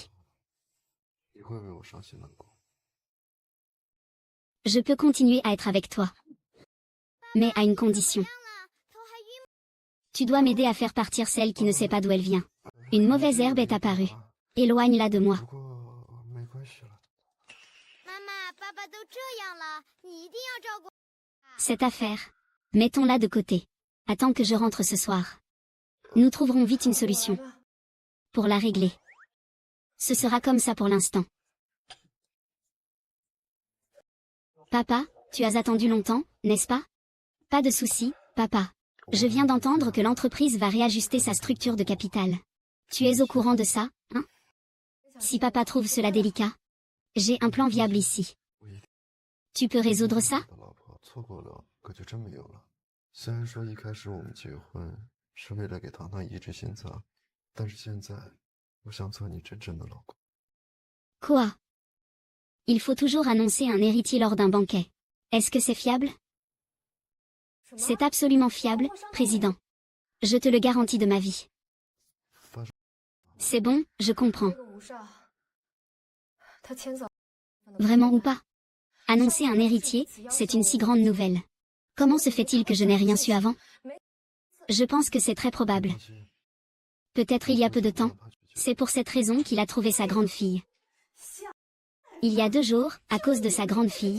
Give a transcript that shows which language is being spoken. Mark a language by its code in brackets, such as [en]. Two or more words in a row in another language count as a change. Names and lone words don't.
[zh] 你会为我伤心难过？ [fr] Je peux continuer à être avec toi. Mais à une condition. [zh] 样了，头还晕。 [fr] Tu dois m'aider à faire partir celle qui ne sait pas d'où elle vient. Une mauvaise herbe est apparue. Éloigne-la de moi. [zh] 不过没关系了。妈妈、爸爸都这样了，你一定要照顾。 [fr] Cette affaire. Mettons-la de côté. Attends que je rentre ce soir. Nous trouverons vite une [zh] 我来 [fr] solution [zh] 了 [fr] pour la régler. Ce sera comme ça pour l'instant. Papa, tu as attendu longtemps, n'est-ce pas? Pas de souci, papa. Je viens d'entendre que l'entreprise va réajuster sa structure de capital. Tu es au courant de ça, hein? Si papa trouve cela délicat, j'ai un plan viable ici. [zh] 我一定 [fr] Tu peux résoudre ça? [zh] 的老婆错过了，可就真没有了。虽然说一开始我们结婚是为了给糖糖移植心脏，但是现在我想做你真正的老公。 [fr] Quoi? Il faut toujours annoncer un héritier lors d'un banquet. Est-ce que c'est fiable? [zh] 什么 [fr] C'est absolument fiable, président. Je te le garantis de ma vie. [zh] 发生 [fr] C'est bon, je comprends. [zh] 这个吴少，他牵走 [fr] Vraiment ou pas? Annoncer un héritier, c'est une si grande nouvelle. Comment se fait-il que je n'ai rien su avant? Je pense que c'est très probable. Peut-être il y a peu de temps. C'est pour cette raison qu'il a trouvé sa grande fille. Il y a 2 jours, à cause de sa grande fille.